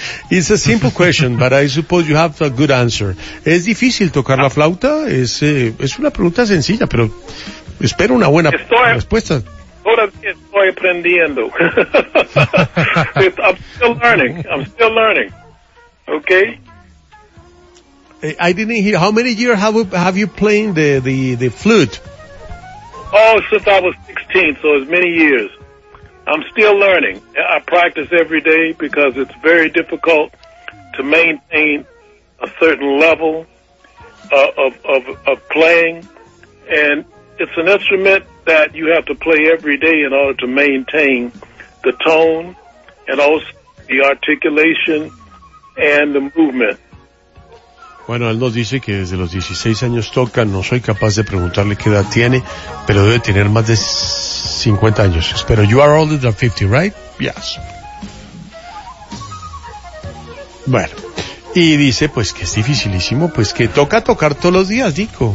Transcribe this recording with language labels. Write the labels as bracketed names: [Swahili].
[English] It's a simple question, but I suppose you have a good answer. [Spanish] ¿Es difícil tocar la flauta? Es una pregunta sencilla, pero espero una buena respuesta. Estoy aprendiendo. [English] I'm still learning. Okay. I didn't hear. How many years have you playing the flute? Oh, since I was 16, so it's many years. I'm still learning. I practice every day because it's very difficult to maintain a certain level of playing. And it's an instrument that you have to play every day in order to maintain the tone and also the articulation and the movement. [Spanish] Bueno, él nos dice que desde los 16 años toca. No soy capaz de preguntarle qué edad tiene, pero debe tener más de 50 años. Espero. [English] You are older than 50, right? Yes. [Spanish] Bueno, y dice pues que es dificilísimo, pues que toca tocar todos los días, Nico.